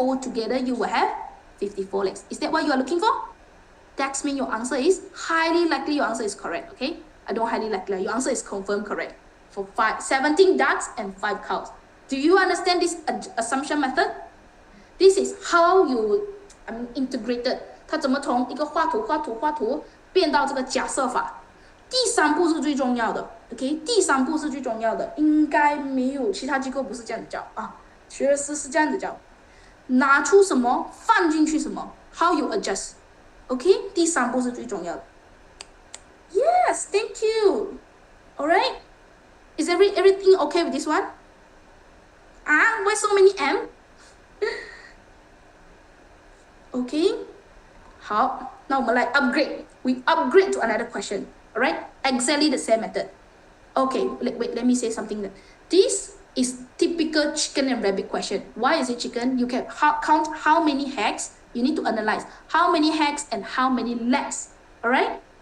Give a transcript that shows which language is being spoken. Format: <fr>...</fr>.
<en>Altogether you will have 54 legs. Is that what you are looking for? That means your answer is highly likely your answer is correct. Okay? I don't highly likely. Your answer is confirmed correct. For 17 ducks and 5 cows. Do you understand this assumption method? This is how you integrated.</en> <zh>它怎么从一个画图变到这个假设法？第3步是最重要的 ，OK？ 第3步是最重要的，应该没有其他机构不是这样子教啊。学而思是这样子教，拿出什么放进去什么 ，</zh> <en>How you adjust？</en> <zh>OK？第3步是最重要的。</zh> <en>Yes, thank you. Alright. Is everything okay with this one? Why so many M? Okay.</en> <zh>好，那我们来 upgrade.</zh> <en>We upgrade to another question. Alright? Exactly the same method. Okay, wait, let me say something. This is typical chicken and rabbit question. Why is it chicken? You can count how many eggs. You need to analyze how many eggs and how many legs. Alright?</en>